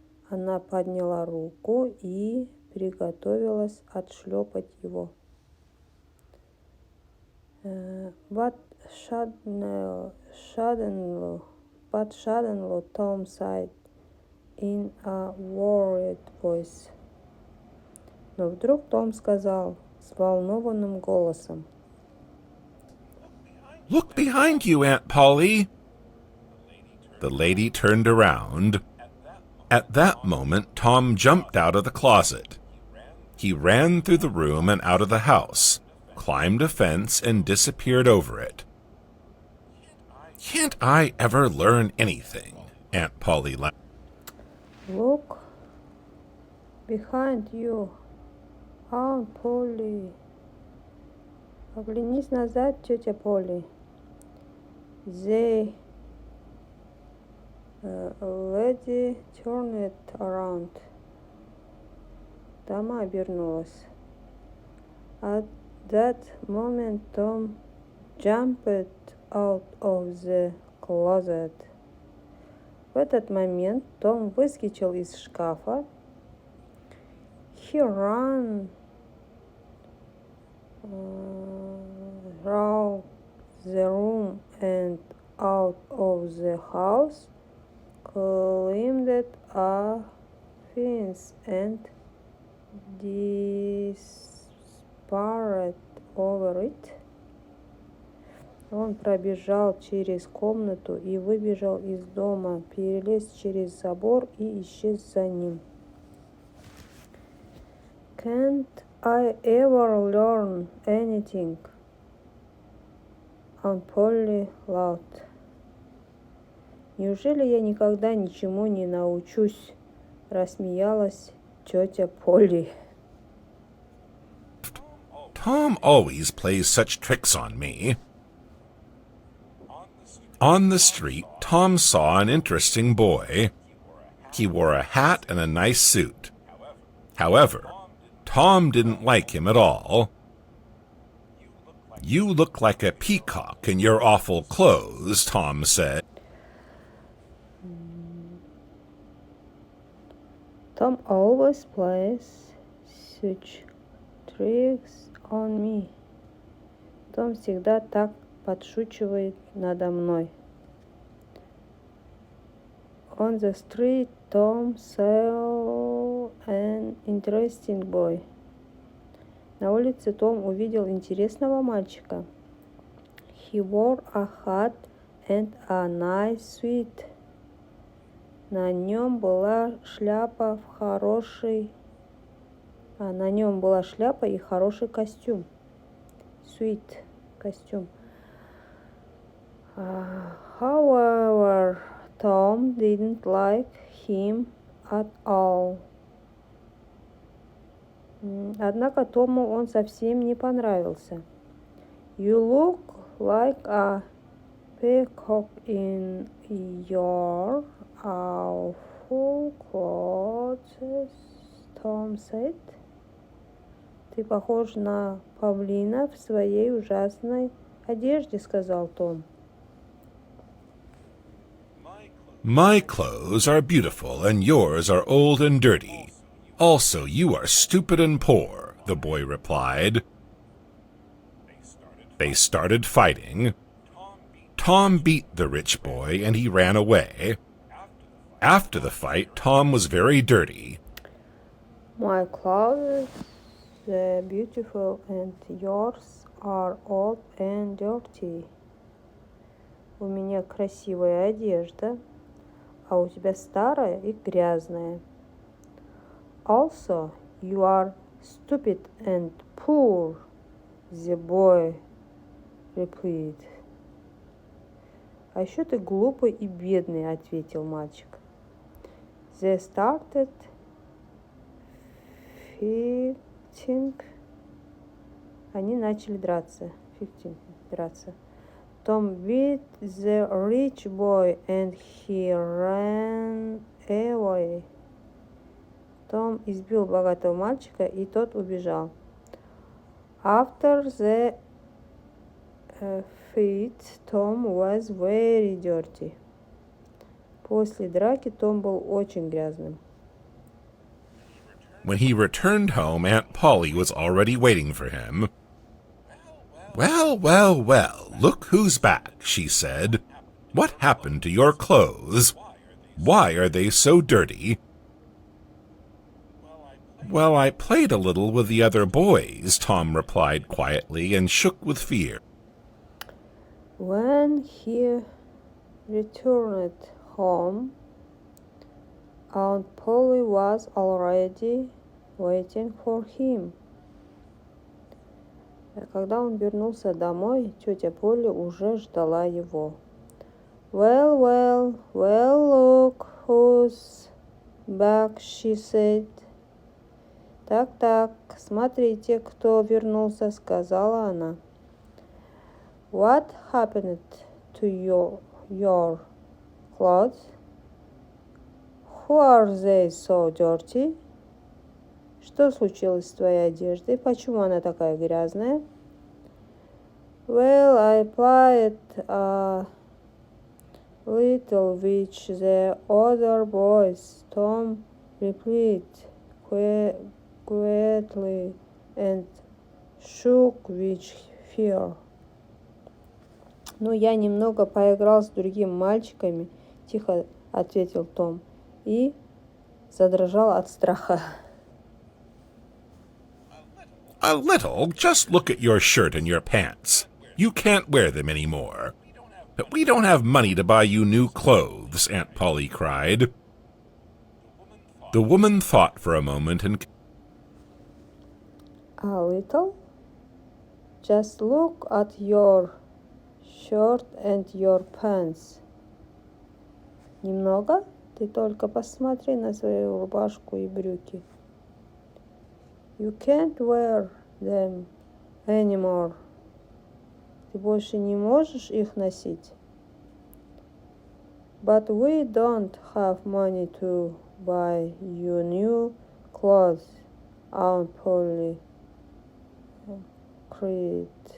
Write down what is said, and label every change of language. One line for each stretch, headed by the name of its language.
Russian: Она подняла руку и приготовилась отшлепать его.
English: But suddenly Tom said in a worried voice.
Russian: Но вдруг Том сказал взволнованным голосом.
English: "Look behind you, Aunt Polly." The lady turned around. At that moment, Tom jumped out of the closet. He ran through the room and out of the house, climbed a fence, and disappeared over it. "Can't I ever learn anything?" Aunt Polly laughed. Look behind you, Aunt Polly.
Russian: Оглянись назад, тетя Полли.
English: The lady turned around.
Russian: Дама обернулась.
English: At that moment, Tom jumped out of the closet.
Russian: В этот момент Том выскочил из шкафа.
English: He ran around the room and out of the house climbed a fence and disappeared over it.
Russian: Он пробежал через комнату и выбежал из дома, перелез через забор и исчез за ним.
English: Can't I ever learn anything? Aunt Polly laughed.
Russian: Неужели я никогда ничему не научусь? Рассмеялась тетя Полли.
English: Tom always plays such tricks on me. On the street, Tom saw an interesting boy. He wore a hat and a nice suit. However, Tom didn't like him at all. You look like a peacock in your awful clothes, Tom said. Tom always plays such tricks on me.
Russian: Том всегда так подшучивает надо мной.
English: On the street, Tom saw an interesting boy.
Russian: На улице Том увидел интересного мальчика.
English: He wore a hat and a nice suit.
Russian: На нем была шляпа и хороший костюм.
English: Suit, костюм. However, Tom didn't like him at all.
Russian: Однако Тому он совсем не понравился.
English: You look like a peacock in your awful clothes, Tom said.
Russian: Ты похож на павлина в своей ужасной одежде, сказал Том.
English: My clothes are beautiful and yours are old and dirty. Also, you are stupid and poor, the boy replied. They started fighting. Tom beat the rich boy and he ran away. After the fight, Tom was very dirty. My clothes are beautiful and yours are old and dirty.
Russian: У меня красивая одежда, а у тебя старая и грязная.
English: Also, you are stupid and poor, the boy replied.
Russian: А еще ты глупый и бедный, ответил мальчик.
English: They started fighting.
Russian: Они начали драться. Драться.
English: Tom beat the rich boy and he ran away.
Russian: Том избил богатого мальчика, и тот убежал.
English: After the fight, Tom was very dirty.
Russian: После драки Том был очень грязным.
English: When he returned home, Aunt Polly was already waiting for him. Well, well, well, look who's back, she said. What happened to your clothes? Why are they so dirty? Well, I played a little with the other boys, Tom replied quietly and shook with fear. When he returned home, Aunt Polly was already waiting for him.
Russian: Когда он вернулся домой, тетя Полли уже ждала его.
English: Well, well, well, look who's back, she said.
Russian: Так, смотрите, кто вернулся, сказала она.
English: What happened to your clothes? Who are they so dirty?
Russian: Что случилось с твоей одеждой? Почему она такая грязная?
English: Well, I played a little with the other boys, Tom replied quietly and shook with fear.
Russian: Ну, я немного поиграл с другими мальчиками, тихо ответил Том и задрожал от страха.
English: A little. Just look at your shirt and your pants. You can't wear them anymore. But we don't have money to buy you new clothes, Aunt Polly cried. The woman thought for a moment and... A little? Just look at your shirt and your pants.
Russian: Немного? Ты только посмотри на свою рубашку и брюки.
English: You can't wear them anymore.
Russian: Ты больше не можешь их носить.
English: But we don't have money to buy you new clothes, Aunt Polly cried.